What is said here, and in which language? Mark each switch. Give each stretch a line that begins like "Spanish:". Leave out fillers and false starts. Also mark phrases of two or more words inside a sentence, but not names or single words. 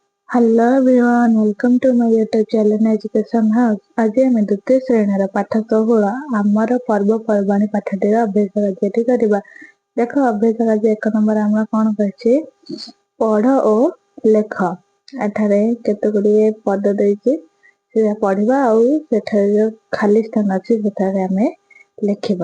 English: Hello everyone, welcome to my YouTube channel Education House।
Odia: ଆଜି ଆମେ ଦ୍ୱିତୀୟ ଶ୍ରେଣୀର ପାଠ 16 ଆମର ପର୍ବପର୍ବାଣୀ ପାଠଟିର ଅଭ୍ୟାସ କାର୍ଯ୍ୟଟି କରିବା। ଦେଖ ଅଭ୍ୟାସ କାର୍ଯ୍ୟ 1 ନମ୍ବର ଆମର କଣ କହିଛି, ପଢ ଓ ଲେଖ। ଏଠାରେ କେତେ ଗୁଡ଼ିଏ ପଦ ଦେଇଛି, ସେଟା ପଢିବା ଆଉ ସେଠାରେ ଯୋଉ ଖାଲି ସ୍ଥାନ ଅଛି ସେଠାରେ ଆମେ ଲେଖିବା।